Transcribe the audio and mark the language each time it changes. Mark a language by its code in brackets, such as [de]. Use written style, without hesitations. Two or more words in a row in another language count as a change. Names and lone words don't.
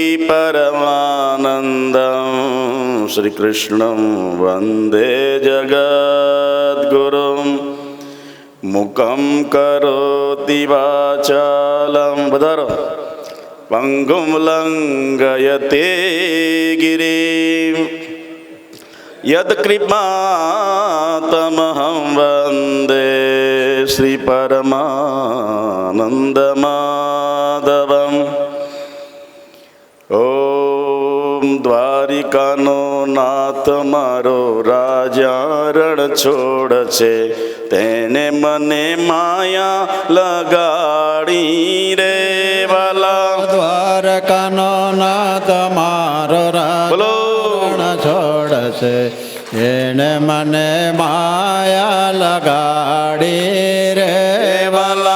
[sa] परमानन्दं श्रीकृष्णं वन्दे जगद्गुरुं मुखं करोति वाचालं वदारो पंगुं लंघयते गिरिं यत्कृपातमहं वन्दे श्रीपरमानन्दमाधवम्। [gu] ઓમ દ્વારિકાનો નાથ મારો રાજા રણ છોડ છે તેને મને માયા લગાડી રે વાલા। દ્વારકાનો નાથ મારો રાજા રણ છોડ છે તેને મને માયા લગાડી રે વાલા।